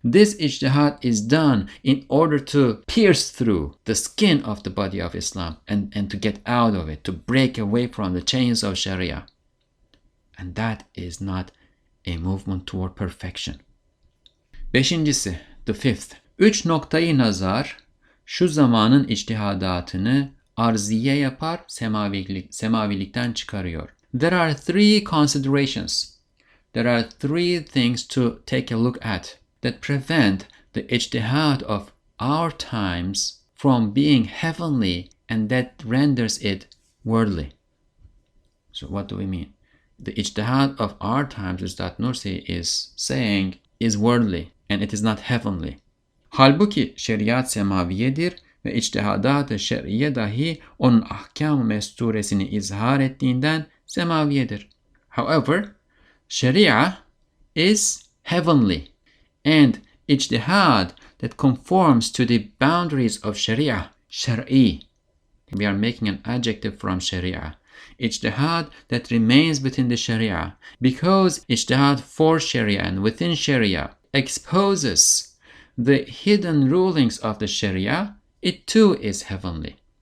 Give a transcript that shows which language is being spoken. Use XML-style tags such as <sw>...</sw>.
<en>This ijtihad is done in order to pierce through the skin of the body of Islam and to get out of it, to break away from the chains of Sharia. And that is not a movement toward perfection.</en> <tr>Beşincisi,</tr> <en>the fifth.</en> <tr>Üç noktayı nazar şu zamanın ictihadatını arziye yapar, semavilikten çıkarıyor.</tr> <en>There are three considerations. There are three things to take a look at that prevent the ijtihad of our times from being heavenly, and that renders it worldly. So what do we mean? The ijtihad of our times, Ustad Nursi is saying, is worldly and it is not heavenly.</en> <tr>Halbuki şeriat semaviyedir ve ictihadat-ı şer'iye dahi onun ahkam-ı mesturesini izhar ettiğinden semaviyedir.</tr> <en>However, Sharia is heavenly, and ijtihad that conforms to the boundaries of Sharia, shar'i. We are making an adjective from Sharia. Ijtihad that remains within the Sharia, because ijtihad for Sharia and within Sharia exposes the hidden rulings of the Sharia, it too is heavenly.</en>